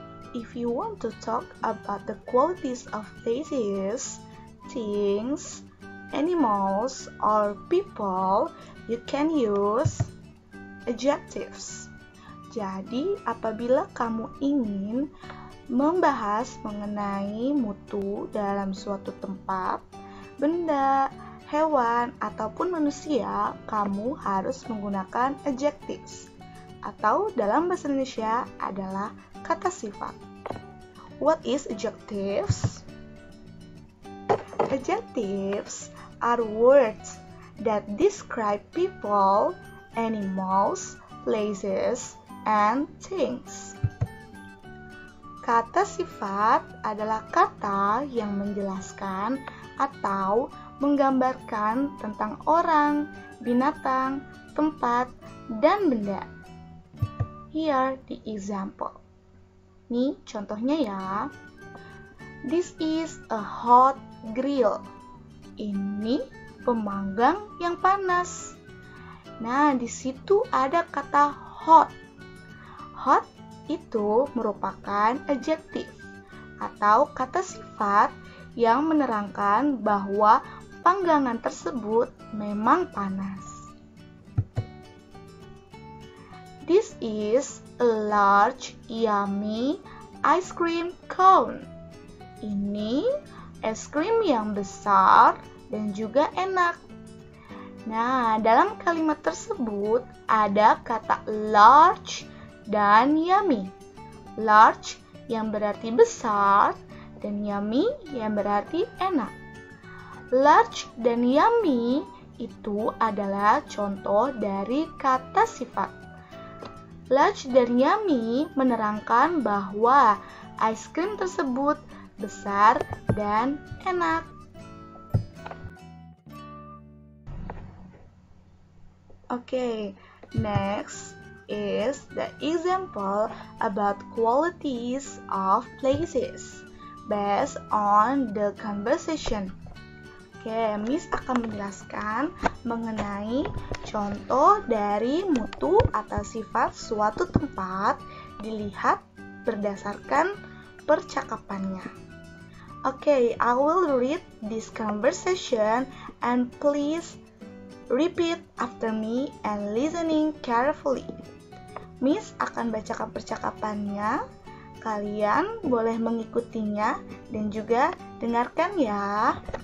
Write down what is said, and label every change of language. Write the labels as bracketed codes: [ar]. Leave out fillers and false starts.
[en] If you want to talk about the qualities of places, things, animals, or people, you can use adjectives. [id] Jadi, apabila kamu ingin membahas mengenai mutu dalam suatu tempat, benda, hewan, ataupun manusia, kamu harus menggunakan adjectives, atau dalam bahasa Indonesia adalah kata sifat. [en] What is adjectives? Adjectives are words that describe people, animals, places, and things. [id] Kata sifat adalah kata yang menjelaskan atau menggambarkan tentang orang, binatang, tempat, dan benda. [en] Here the example. [id] Nih contohnya ya. [en] This is a hot grill. [id] Ini pemanggang yang panas. Nah, di situ ada kata hot. Hot itu merupakan adjektif atau kata sifat yang menerangkan bahwa panggangan tersebut memang panas. [en] This is a large, yummy ice cream cone. [id] Ini es krim yang besar dan juga enak. Nah, dalam kalimat tersebut ada kata large dan yummy. Large yang berarti besar dan yummy yang berarti enak. Large dan yummy itu adalah contoh dari kata sifat. Large dan yummy menerangkan bahwa ice cream tersebut besar dan enak. [en] Okay, next is the example about qualities of places based on the conversation. [id] Oke, Miss akan menjelaskan mengenai contoh dari mutu atau sifat suatu tempat dilihat berdasarkan percakapannya. [en] Okay, I will read this conversation and please repeat after me and listening carefully. [id] Miss akan bacakan percakapannya, kalian boleh mengikutinya dan juga dengarkan ya.